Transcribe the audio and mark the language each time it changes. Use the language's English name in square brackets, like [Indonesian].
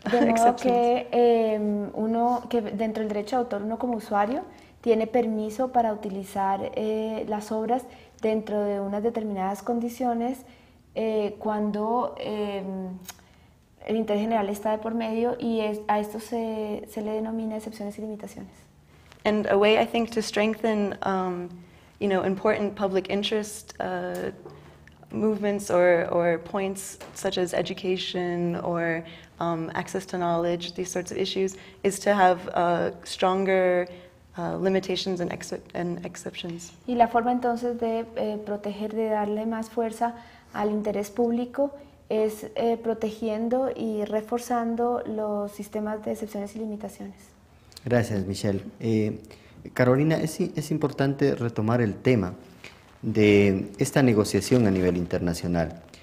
[Spanish] De modo que dentro del derecho de autor uno como usuario tiene permiso para utilizar las obras dentro de unas determinadas condiciones cuando el interés general está de por medio, y a esto se le denomina excepciones y limitaciones. [English] And a way, I think, to strengthen important public interest movements or points such as education or access to knowledge, these sorts of issues, is to have stronger limitations and exceptions. [Spanish] Y la forma entonces de proteger, de darle más fuerza al interés público, es protegiendo y reforzando los sistemas de excepciones y limitaciones. Gracias, Michelle. Carolina, es importante retomar el tema de esta negociación a nivel internacional.